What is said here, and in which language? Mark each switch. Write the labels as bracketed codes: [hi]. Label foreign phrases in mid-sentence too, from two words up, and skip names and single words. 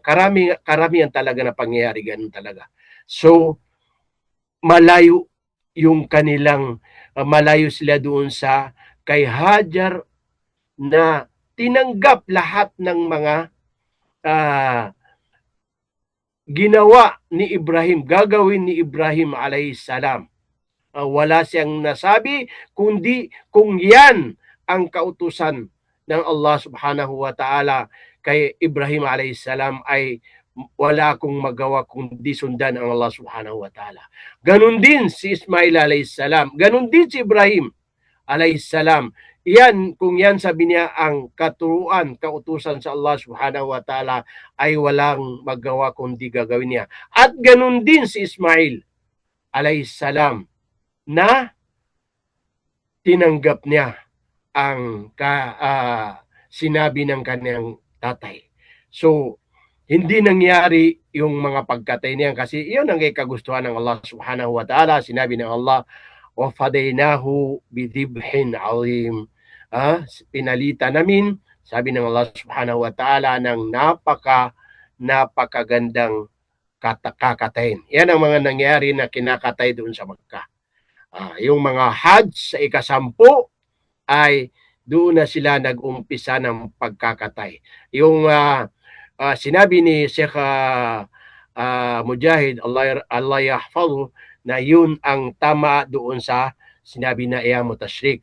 [tl] Karamihan talaga na pangyayari ganun talaga. So, malayo yung kanilang, malayo sila doon sa kay Hajar na tinanggap lahat ng mga ginawa ni Ibrahim, gagawin ni Ibrahim [ar] عليه السلام. [tl] Wala siyang nasabi kundi kung yan ang kautusan ng Allah [ar] سبحانه وتعالى [tl] kay Ibrahim [ar] عليه السلام [tl] ay wala akong magawa kundi sundan ang Allah [ar] سبحانه وتعالى. [tl] Ganon din si Ismail [ar] عليه السلام. [tl] Ganon din si Ibrahim [ar] عليه السلام. [tl] Yan, kung yan sabi niya ang katuruan, kautusan sa Allah [ar] سبحانه وتعالى [tl] ay walang magawa kundi gagawin niya. At ganon din si Ismail [ar] عليه السلام [tl] na tinanggap niya ang sinabi ng kanyang tatay. So, hindi nangyari yung mga pagkatay niya kasi iyon ang kagustuhan ng Allah [ar] سبحانه وتعالى. [tl] Sinabi ng Allah, [ar] وَفَدَيْنَاهُ بِذِبْحٍ عَظِيمٍ. [tl] Pinalitan namin, sabi ng Allah [ar] سبحانه وتعالى, [tl] ng napakagandang kakatayin. Yan ang mga nangyari na kinakatay doon sa Makkah. Yung mga Hajj sa ika-10 ay doon na sila nag-umpisa ng pagkakatay. Yung sinabi ni Sheikh Mujahid, [ar] الله يحفظه, [tl] na yun ang tama doon sa sinabi na Ayyamu Tashrik.